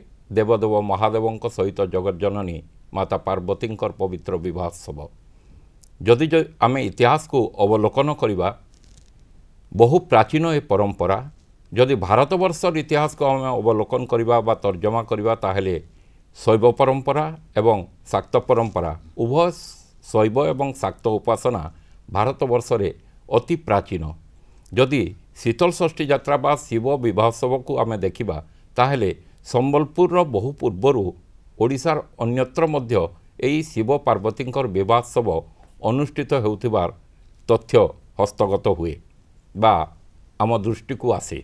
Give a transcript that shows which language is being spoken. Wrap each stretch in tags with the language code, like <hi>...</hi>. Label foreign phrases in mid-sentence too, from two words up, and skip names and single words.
<or>ଦେବଦେବ ମହାଦେବଙ୍କ ସହିତ ଜଗଜ୍ଜନନୀ ମାତା ପାର୍ବତୀଙ୍କର ପବିତ୍ର ବିବାହୋତ୍ସବ। ଯଦି ଆମେ ଇତିହାସ କୁ ଅବଲୋକନ କରିବା ବହୁ ପ୍ରାଚୀନ ଏ ପରମ୍ପରା। ଯଦି ଭାରତବର୍ଷର ଇତିହାସ କୁ ଆମେ ଅବଲୋକନ କରିବା ବା ତର୍ଜମା କରିବା ତାହାହେଲେ ଶୈବ ପରମ୍ପରା ଏବଂ ଶାକ୍ତ ପରମ୍ପରା ଉଭୟ ଶୈବ ଏବଂ ଶାକ୍ତ ଉପାସନା ଭାରତବର୍ଷ ରେ ଅତି ପ୍ରାଚୀନ। ଯଦି ଶୀତଳ ଷଷ୍ଠୀ ଯାତ୍ରା ବା ଶିବ ବିବାହୋତ୍ସବ କୁ ଆମେ ଦେଖିବା ତାହାହେଲେ ସମ୍ବଲପୁର ବହୁ ପୂର୍ବରୁ ଓଡ଼ିଶାର ଅନ୍ୟତ୍ର ମଧ୍ୟ ଏହି ଶିବ ପାର୍ବତୀଙ୍କର ବିବାହୋତ୍ସବ ଅନୁଷ୍ଠିତ ହେଉଥିବାର ତଥ୍ୟ ହସ୍ତଗତ ହୁଏ ବା ଆମ ଦୃଷ୍ଟି କୁ ଆସେ।</or>